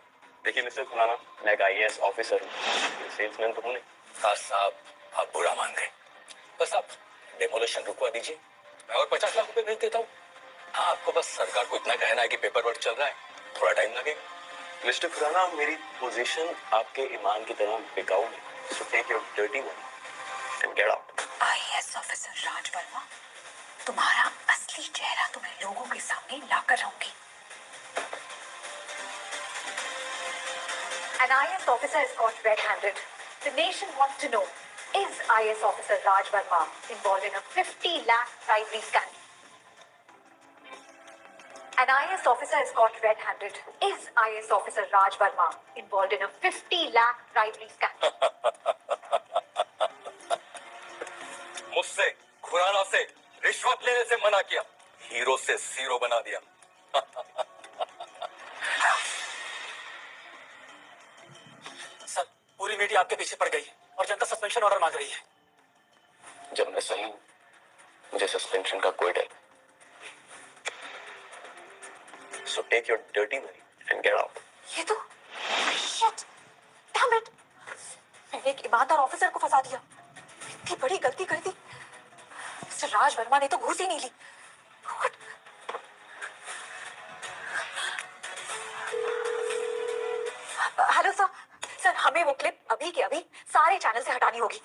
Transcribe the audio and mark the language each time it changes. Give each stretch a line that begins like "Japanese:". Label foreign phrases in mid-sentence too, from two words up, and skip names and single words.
Hindi: देखिए मिस्टर खुराना, मैं एक
English: IAS officer
Hindi: हूँ, सेल्समैन तो हूँ नहीं। राज साहब, आप बुरा मान गए। बस आप डेमोलेशन रुकवा दीजिए, मैं और 50 लाख रुपए भेज देता हूँ। आपको बस सरकार को इतना कहना है कि
English: paper work
Hindi: चल रहा है, थोड़ा टाइम लगेगा। मिस्टर खुराना, मेरी पोजीशन आपके ईमान की तरह बिकाऊ है।
English: So take your dirty money and get out. IAS officer
Hindi: राज वर्मा, तुम्हारा असली चेहरा तुम्हें लोगों के सामने लाकर रहूंगी।
English: An IAS officer is caught red-handed. The nation wants to know, is IAS officer Raj Verma involved in a 50 lakh bribery scandal? An IAS officer is caught red-handed. Is IAS officer Raj Verma involved in a 50 lakh bribery scandal?
Hindi: मुझसे से रिश्वत लेने से मना किया, हीरो से जीरो बना दिया। सर, पूरी मीडिया आपके पीछे पड़ गई है और जनता
English: suspension order
Hindi: मांग रही है। जब मैं सही हूं, मुझे सस्पेंशन का कोई डर नहीं।
English: So take your dirty money and get out.
Hindi: ये तो
English: shit, damn it,
Hindi: मैंने एक ईमानदार ऑफिसर को फंसा दिया। इतनी बड़ी गलती कर दी। मिस्टर राज वर्मा ने तो घूस ही नहीं ली।
English: What?
Hindi: हेलो सर, सर हमें वो क्लिप अभी के अभी सारे चैनल से हटानी होगी।